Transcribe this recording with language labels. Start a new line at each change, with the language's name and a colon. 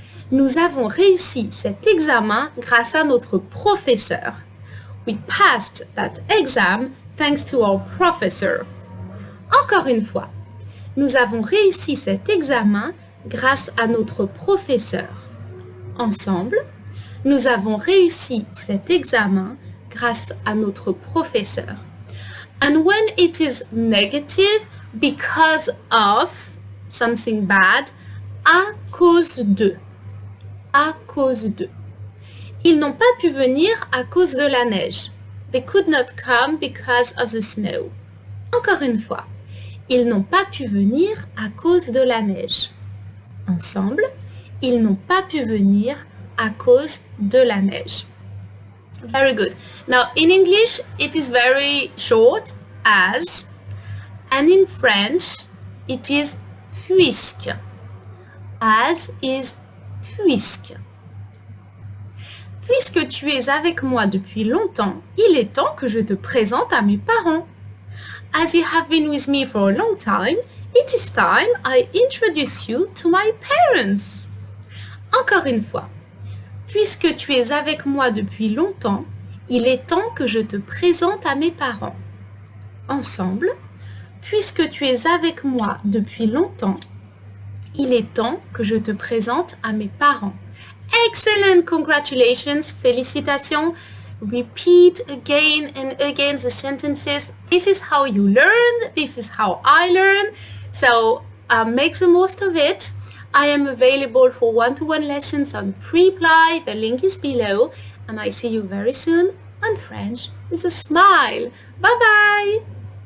French: Nous avons réussi cet examen grâce à notre professeur.
English: We passed that exam thanks to our professor.
French: Encore une fois, nous avons réussi cet examen grâce à notre professeur. Ensemble, nous avons réussi cet examen grâce à notre professeur.
English: And when it is negative, because of something bad, à cause de. À cause de.
French: Ils n'ont pas pu venir à cause de la neige.
English: They could not come because of the snow.
French: Encore une fois, ils n'ont pas pu venir à cause de la neige. Ensemble, ils n'ont pas pu venir à cause de la neige.
English: Very good. Now, in English, it is very short as, and in French, it is puisque. As is puisque.
French: Puisque tu es avec moi depuis longtemps, il est temps que je te présente à mes parents.
English: As you have been with me for a long time, it is time I introduce you to my parents.
French: Encore une fois. Puisque tu es avec moi depuis longtemps, il est temps que je te présente à mes parents. Ensemble, puisque tu es avec moi depuis longtemps, il est temps que je te présente à mes parents.
English: Excellent! Congratulations! Félicitations! Repeat again and again the sentences. This is how you learn. This is how I learn. So make the most of it. I am available for one-to-one lessons on Preply. The link is below. And I see you very soon on French with a smile. Bye-bye!